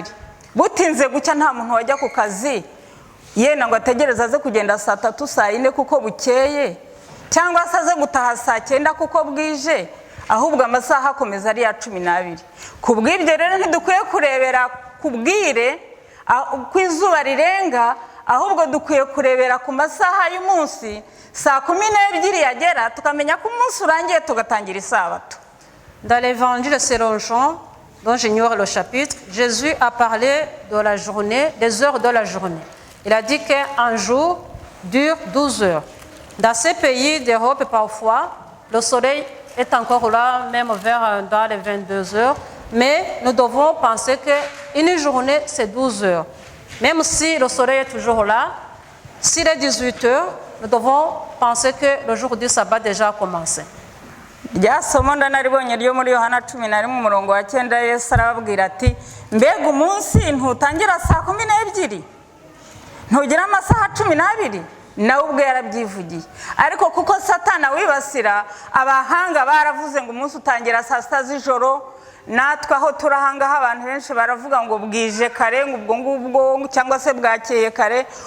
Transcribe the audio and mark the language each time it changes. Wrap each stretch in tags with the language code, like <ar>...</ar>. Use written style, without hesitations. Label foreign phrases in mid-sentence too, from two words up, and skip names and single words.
<rw>Butinze gucya nta muntu wajya ku kazi yenda ngo ategereza aze kugenda saa 3 saa 4 kuko bukeye, cyangwa se aze gutaha saa 9 kuko bwije, ahubwo amasaha akomeza ari ya 12. Kubw'ibyo rero ntidukwiye kurebera kubwire kwizuba rirenga, ahubwo dukwiye kurebera ku masaha y'umunsi. Saa 12 yagera tukamenya ko umunsi urangiye tugatangira isabato.</rw> <fr>Dans l'évangile selon Jean, dont j'ignore le chapitre, Jésus a parlé de la journée, des heures de la journée. Il a dit qu'un jour dure 12 heures. Dans ces pays d'Europe, parfois, le soleil est encore là, même dans les 22 heures. Mais nous devons penser qu'une journée, c'est 12 heures. Même si le soleil est toujours là, s'il est 18 heures, nous devons penser que le jour du sabbat déjà a commencé.</fr> <rw>Rya somo ndanaribonye ryo muri Yohana 11 umurongo wa 9, Yesu arababwira ati mbega umunsi ntutangira saa 12 ntugira amasaha 12? Nawe ubwo yarabyivugiye. Ariko kuko Satana wibasira abahanga baravuze ngo umunsi utangira saa 6 z'ijoro, natwe aho turahangaho abantu benshi baravuga ngo bwije kare, ngo ubwo cyangwa se bwakeye kare,</rw>